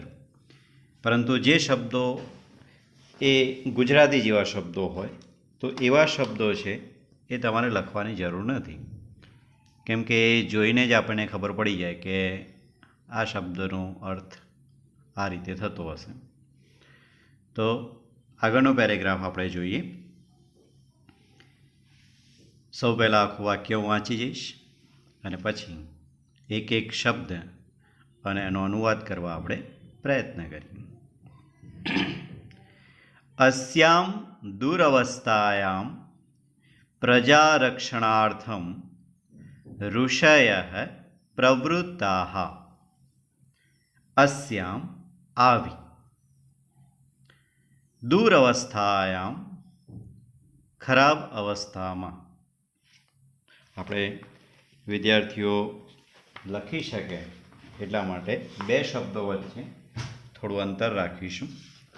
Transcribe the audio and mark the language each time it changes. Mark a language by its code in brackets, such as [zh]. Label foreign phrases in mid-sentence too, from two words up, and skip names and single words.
[gu] પરંતુ જે શબ્દો એ ગુજરાતી જેવા શબ્દો હોય તો એવા શબ્દો છે એ તમારે લખવાની જરૂર નથી, કેમ કે એ જોઈને જ આપણને ખબર પડી જાય કે આ શબ્દનો અર્થ આ રીતે થતો હશે. તો આગળનો પેરેગ્રાફ આપણે જોઈએ. સૌ પહેલાં આખું વાક્ય હું વાંચી જઈશ અને પછી એક એક શબ્દ અને એનો અનુવાદ કરવા આપણે પ્રયત્ન કરીએ. [sa] अस्यां दुरवस्थायां प्रजारक्षणार्थं ऋषयः प्रवृत्ताः. [gu] अस्यां આવી દુરવસ્થાયામ ખરાબ અવસ્થામાં. આપણે વિદ્યાર્થીઓ લખી શકે એટલા માટે બે શબ્દો વચ્ચે થોડું અંતર રાખીશું.